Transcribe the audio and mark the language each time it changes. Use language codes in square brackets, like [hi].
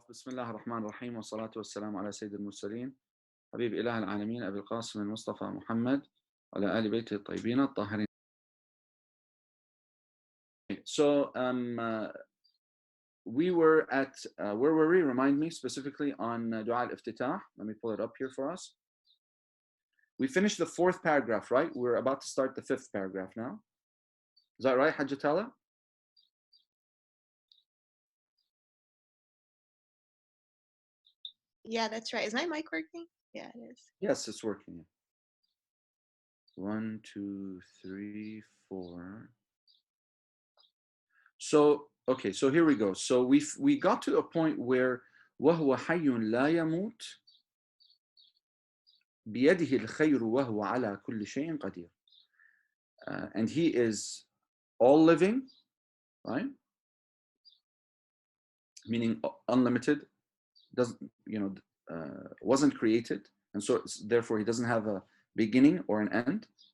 [ar] بسم الله الرحمن الرحيم والصلاة والسلام على سيد المرسلين حبيب إله العالمين أبي القاسم المصطفى محمد وعلى آل بيته الطيبين الطاهرين. [en] So we were at where were we? Remind me specifically on Dua Iftitah. Let me pull it up here for us. We finished the fourth paragraph, right? We're about to start the fifth paragraph now. Is that right, Hajjatala? Yeah, that's right. Is my mic working? Yeah, it is. Yes, it's working. 1, 2, 3, 4. So, okay, so here we go. So we got to a point where [ar] وَهُوَ حَيٌّ لَا يَمُوتُ بِيَدِهِ الْخَيْرُ وَهُوَ عَلَى كُلِّ شَيْءٍ قَدِيرٌ. [en] And he is all living, right? Meaning unlimited, doesn't, wasn't created, and so therefore he doesn't have a beginning or an end.